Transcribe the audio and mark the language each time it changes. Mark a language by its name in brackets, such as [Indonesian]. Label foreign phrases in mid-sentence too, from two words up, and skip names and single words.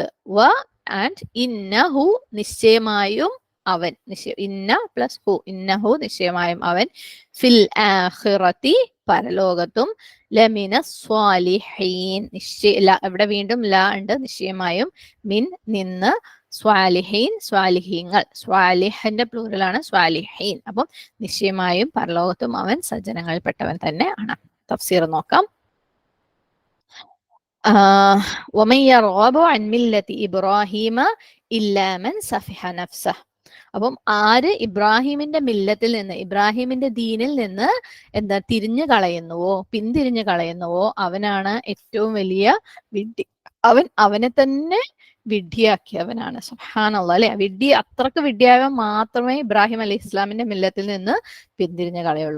[Malayalam] വ ആൻഡ് ഇന്നഹു നിശ്ചയമായും അവൻ, ഇന്ന പ്ലസ് ഹു, ഇന്നഹു നിശ്ചയമായും അവൻ, [Arabic] في الآخرة [Malayalam] പരലോകത്തും, [Arabic] لمن الصالحين [Malayalam] ഇവിടെ വീണ്ടും ല ഉണ്ട്, നിശ്ചയമായും, മിൻ നിന്ന്, സ്വാലിഹീൻ സ്വാലിഹീങ്ങൾ, സ്വാലിഹിന്റെ പ്ലൂറലാണ് സ്വാലിഹീൻ. അപ്പം നിശ്ചയമായും പരലോകത്തും അവൻ സജ്ജനങ്ങളിൽപ്പെട്ടവൻ തന്നെ ആണ്. തഫ്സീർ നോക്കാം. [Arabic] وَمَن يَرْغَبُ عَن مِّلَّةِ إِبْرَاهِيمَ إِلَّا مَن سَفِهَ نَفْسَهُ. [Malayalam] അപ്പം ആര് ഇബ്രാഹിമിന്റെ മില്ലത്തിൽ നിന്ന്, ഇബ്രാഹിമിന്റെ ദീനിൽ നിന്ന് പിന്തിരിഞ്ഞു കളയുന്നുവോ അവനാണ് ഏറ്റവും വലിയ വിഡ്ഢി. അവനെ തന്നെ വിഡ്ഢിയാക്കിയവനാണ്. സുബ്ഹാനല്ലാഹ് അല്ലെ. അത്രക്ക് വിഡ്ഢിയായവൻ മാത്രമേ ഇബ്രാഹിം അലൈഹി ഇസ്ലാമിന്റെ മില്ലത്തിൽ നിന്ന് പിന്തിരിഞ്ഞു കളയുള്ളൂ.